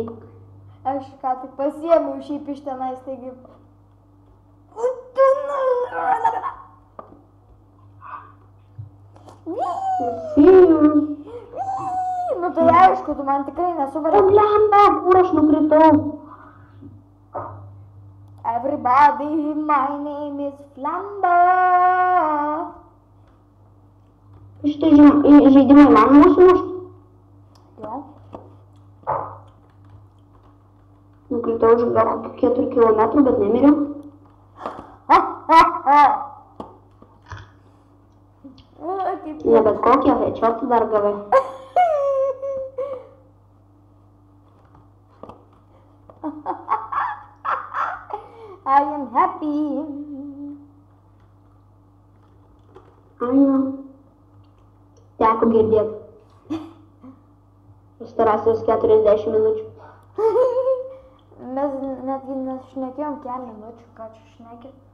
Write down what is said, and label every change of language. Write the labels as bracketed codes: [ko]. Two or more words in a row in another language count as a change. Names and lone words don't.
[lt] Aš ką tik pasiėmiau šiaip iš tenais, taigi... Nu tai aišku, tu man tikrai nesuvarė. Blemba, kur aš nukritau? [en] Everybody, my name is Flamba. [lt] Šitą žaidimą įmanoma sumušti? Jo. Nukritau už gal 4 kilometrų, bet nemiriau. Ne bet kokie, headshotą dar gavai. [en] I am happy. [lt] Teko girdėti. Pastarąsias 40 minučių. Mes netgi nešnekėjom kelių minučių, ką čia šnekėt.